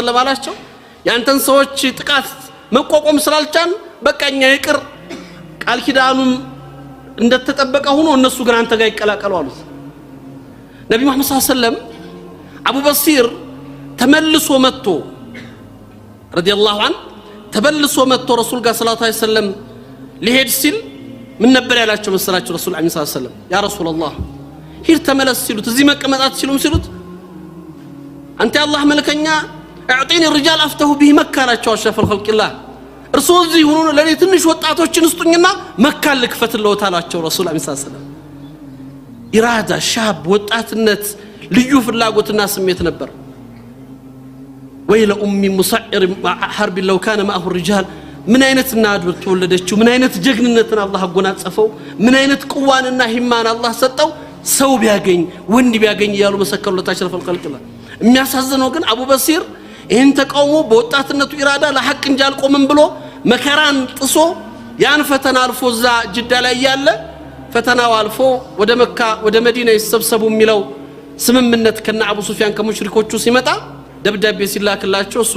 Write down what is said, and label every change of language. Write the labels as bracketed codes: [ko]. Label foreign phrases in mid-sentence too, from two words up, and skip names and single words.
[am] ወሰለም አላቸው ያንተን ሰዎች ጥቃት መቋቋም ስላልቻን በቃኛ ይቅር ቃል ኪዳኑም እንደተጠበቀ ሆኖ እነሱ ግን አንተ ጋር ይቀላቀሉ አሉት ነብዩ መሐመድ [ar] صلى الله عليه وسلم [am] አቡ በሲር ተመልሶ መጥቶ [ar] رضي الله عنه [am] ተመልሶ መጥቶ ረሱል ጋር [ar] صلى الله عليه وسلم [am] ሊሄድ ሲል ምን ነበር ያላቸው መሰላችሁ ረሱል [ar] صلى الله عليه وسلم يا رسول الله [am] ሂድ ተመለስ ሲሉት እዚህ መቀመጣት ሲሉም ሲሉት አንተ አላህ መልከኛ [ar] اعطيني الرجال افتحوا به مكه [am] ላቸው [ar] أشرف الخلق الله [am] እርሱ እዚህ ሆኖ ለኔ ትንሽ ወጣቶችን ስጡኝና መካ ልክፈትልዎት አላቸው ረሱል [ar] صلى الله عليه وسلم إرادة شاب [am] ወጣትነት ልዩ ፍላጎትና ስሜት ነበር [ar] ويل امي مسعر حرب لو كان معه الرجال [am] ምን አይነት እናት ተወለደችው ምን አይነት ጀግንነትን አላህ አጎናጸፈው ምን አይነት ቁዋንና ሂማን አላህ ሰጠው ሰው ቢያገኝ ወንድ ቢያገኝ ያሉ መሰከሩለት [ar] أشرف الخلق الله [am] የሚያሳዝነው ግን አቡ በሲር ይሄን ተቃውሞ በወጣትነቱ ኢራዳ ለሐቅ እንጂ አልቆምም ብሎ መከራን ጥሶ ያን ፈተና አልፎ ዛ ጅዳ ላይ ያለ ፈተናው አልፎ ወደ መካ ወደ መዲና ይሰብሰቡ የሚለው ስምምነት ከነ አቡ ሱፊያን ከሙሽሪኮቹ ሲመጣ ደብዳቤ ሲላክላቸው እሱ